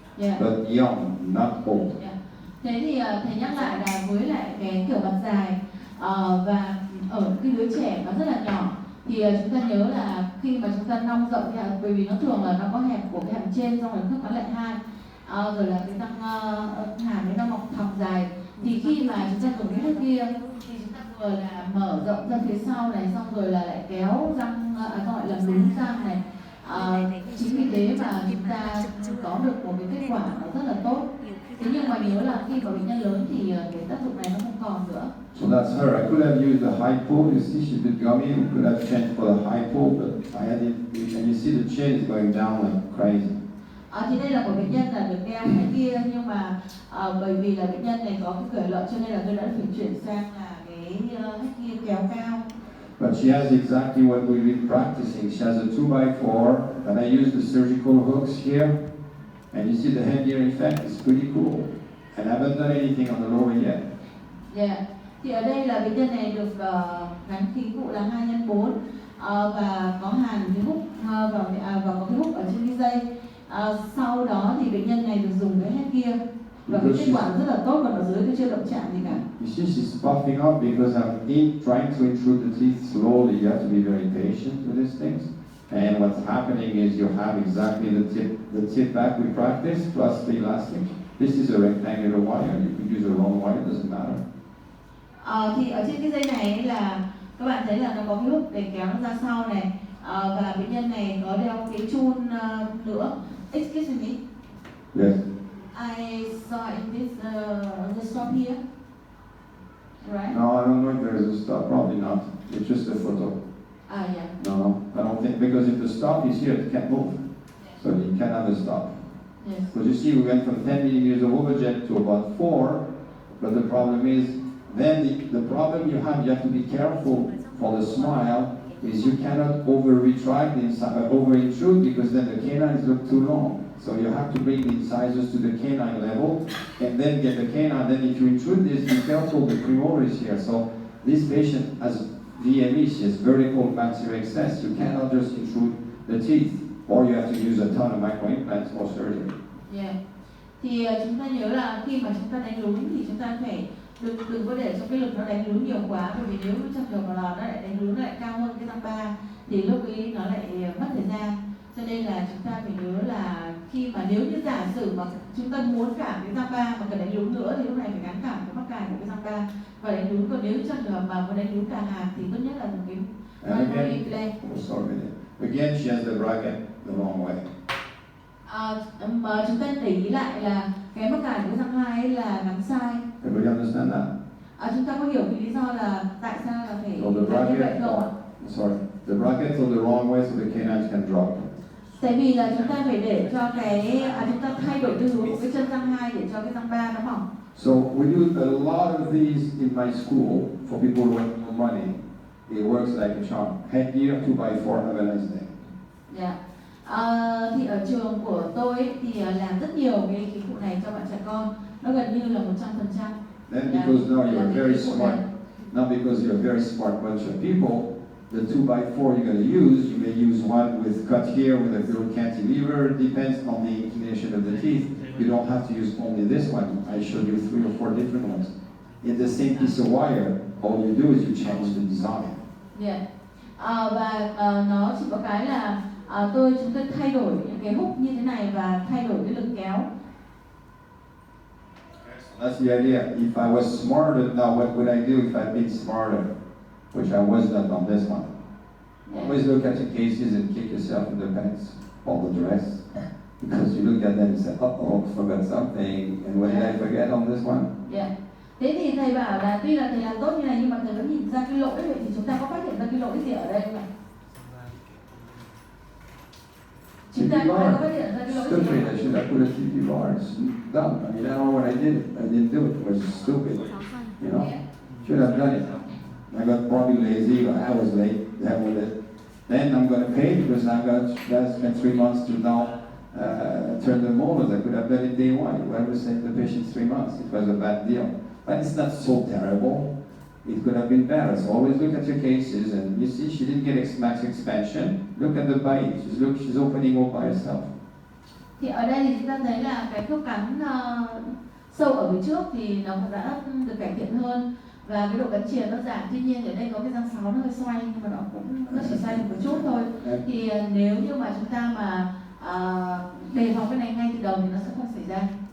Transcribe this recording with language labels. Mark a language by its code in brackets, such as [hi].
[en] Yeah. But young, not old. Yeah. [vi] Thế thì thầy nhắc lại là với lại cái kiểu mặt dài và ở cái đứa trẻ nó rất là nhỏ thì chúng ta nhớ là khi mà chúng ta nong rộng thì bởi vì nó thường là nó có hẹp của cái hàm trên, xong rồi khớp cắn lại hai, rồi là cái răng hàm ấy nó mọc thòng dài, thì khi mà chúng ta dùng cái kia thì chúng ta vừa là mở rộng ra phía sau này, xong rồi là lại kéo răng, gọi là lún răng này. Chính vì thế mà chúng ta có được một cái kết quả nó rất là tốt. Thế nhưng mà nhớ là khi mà bệnh nhân lớn thì cái tác dụng này nó không còn nữa. [en] So that's her. I could have used the hypo. You see, she did gummy. We could have changed for the hypo, but I had it. And you see the chin is going down like crazy. [vi] Thì đây là một bệnh nhân là được đeo cái kia, nhưng mà bởi vì là bệnh nhân này có cái cửa lợi cho nên là tôi đã phải chuyển sang là cái kia kéo cao. [en] But she has exactly what we've been practicing. She has a 2x4, and I use the surgical hooks here. And you see the headgear effect is pretty cool. And I haven't done anything on the lower yet. Yeah. [vi] Thì ở đây là bệnh nhân này được gắn khí cụ là 2x4 và có hàn cái hút và có cái hút ở trên cái dây. Sau đó thì bệnh nhân này được dùng cái headgear và cái kết quả rất là tốt, còn ở dưới tôi chưa động chạm gì cả. [en] You see, she's puffing up because I'm trying to intrude the teeth slowly. You have to be very patient with these things. And what's happening is you have exactly the tip back we practice plus the elastic. This is a rectangular wire. You could use a long wire, it doesn't matter. [vi] Thì ở trên cái dây này là các bạn thấy là nó có cái hút để kéo nó ra sau này, và bệnh nhân này có đeo cái chun nữa. [en] Excuse me. Yes. I saw in this the stop here. Right? No, I don't know if there's a stop. Probably not. It's just a photo. Yeah. No, I don't think, because if the stop is here, it can't move. So you can't have a stop. Yes. Because you see, we went from 10 millimeters of overjet to about 4, but the problem is, then the problem you have to be careful for the smile, is you cannot over-retract the over-intrude, because then the canines look too long. So you have to bring the incisors to the canine level, and then get the canine. Then if you intrude this, be careful, the premolar is here. So this patient has VME, she has vertical maxillary excess. You cannot just intrude the teeth, or you have to use a ton of microimplants or surgery. Yeah. [vi] Thì chúng ta nhớ là khi mà chúng ta đánh lún thì chúng ta phải đừng có để cho cái lực nó đánh lún nhiều quá, bởi vì nếu trong trường hợp nó lại đánh lún lại cao hơn cái răng ba thì lúc ấy nó lại mất thời gian. Cho nên là chúng ta phải nhớ là khi mà nếu như giả sử mà chúng ta muốn cảm cái răng ba mà cần đánh lún nữa thì lúc này phải gắn cảm cái mắc cài của cái răng ba và đánh lún. Còn nếu trong trường hợp mà muốn đánh lún cả hàm thì tốt nhất là một cái [en] Again, she has the bracket the wrong way. [vi] Mà chúng ta để ý lại là cái mắc cài của cái răng hai ấy là gắn sai. [en] Everybody understand that? [vi] Chúng ta có hiểu cái lý do là tại sao là phải [en] So the [vi] làm như vậy [en] bracket, [vi] không ạ? [en] sorry, the brackets are the wrong way so the canines can drop. [vi] Tại vì là chúng ta phải để cho cái chúng ta thay đổi cái hướng của cái chân răng hai để cho cái răng ba nó mỏng. [en] So we do a lot of these in my school for people who have no money. It works like a charm. Headgear 2x4, have a nice day. Yeah. [vi] Thì ở trường của tôi ấy, thì làm rất nhiều cái khí cụ này cho bạn trẻ con, nó gần như là 100%. [en] Then because now you're very smart, now because you're a very smart bunch of people, the 2x4 you're going to use, you may use one with cut here with a little cantilever, depends on the inclination of the teeth. You don't have to use only this one. I showed you 3 or 4 different ones. In the same piece of wire, all you do is you change the design. Yeah. [vi] Và nó chỉ có cái là chúng tôi thay đổi những cái hút như thế này và thay đổi cái lực kéo. [en] That's the idea. If I was smarter, now what would I do if I'd been smarter? Which I was not on this one. Yeah. Always look at your cases and kick yourself in the pants or the dress. Because you look at them and say, uh-oh, forgot something. And what did I forget on this one? Yeah. [vi] Thế thì thầy bảo là tuy là thầy làm tốt như này nhưng mà thầy vẫn nhìn ra cái lỗi, vậy thì chúng ta có phát hiện ra cái lỗi gì ở đây không ạ? Chúng ta [en] TV [vi] có [en] bar. [vi] phát hiện ra cái lỗi gì [en] Stupid, I [vi] không? [en] should have put a TV bar. It's dumb. I mean, I don't know what I did. I didn't do it. It was stupid. You know, should have done it. I got probably lazy. I was late. The hell with it. Then I'm going to pay because I've got to spend 3 months to now turn the molars. I could have done it day one. Whoever saved the patient 3 months. It was a bad deal. But it's not so terrible. It could have been better. So always look at your cases, and you see she didn't get max expansion. Look at the bite. She's opening all by herself. [vi] Thì ở đây thì chúng ta thấy là cái khớp cắn sâu ở phía trước thì nó cũng đã được cải thiện hơn và cái độ cắn chìa nó giảm. Tuy nhiên ở đây có cái răng sáo nó hơi xoay nhưng mà nó chỉ xoay được một chút thôi. Thì nếu như mà chúng ta mà đề phòng cái này ngay từ đầu thì nó sẽ không xảy ra.